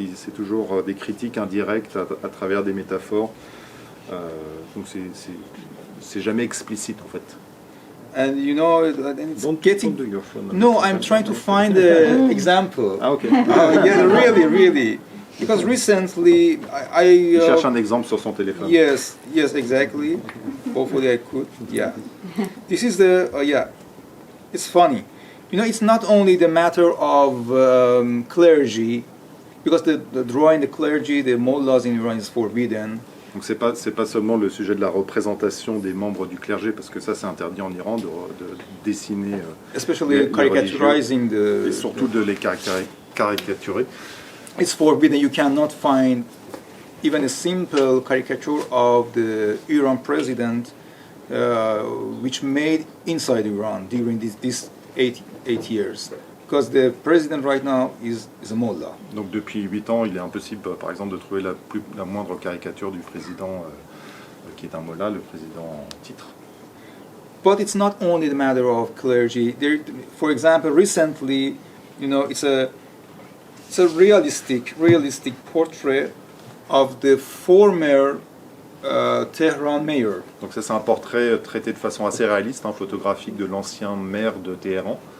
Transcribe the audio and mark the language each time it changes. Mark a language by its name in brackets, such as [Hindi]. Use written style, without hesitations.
[French] C'est toujours des critiques indirectes à travers des métaphores. Donc c'est jamais explicite en fait. [English] And you know, it's don't do your phone. No, I'm trying to find an example. Ah, okay. Yeah, really. Because recently, [French] Il cherche un exemple sur son téléphone. [English] Yes, exactly. Hopefully I could. Yeah. This is it's funny. You know, it's not only the matter of clergy, because the drawing the clergy, the mullahs in Iran is forbidden. [French] Donc c'est pas seulement le sujet de la représentation des membres du clergé, parce que ça c'est interdit en Iran de dessiner. [English] Especially caricaturizing the. [French] Et surtout de les caricaturer. [English] It's forbidden. You cannot find even a simple caricature of the Iran president, which made inside Iran during this 8 years, because the president right now is a mullah. [French] Donc depuis 8 ans, il est impossible, par exemple, de trouver la moindre caricature du président qui est un mullah, le président en titre. [English] But it's not only the matter of clergy. There, for example, recently, it's a realistic portrait of the former Tehran mayor. [French] Donc ça c'est un portrait traité de façon assez réaliste, photographique de l'ancien maire de Téhéran.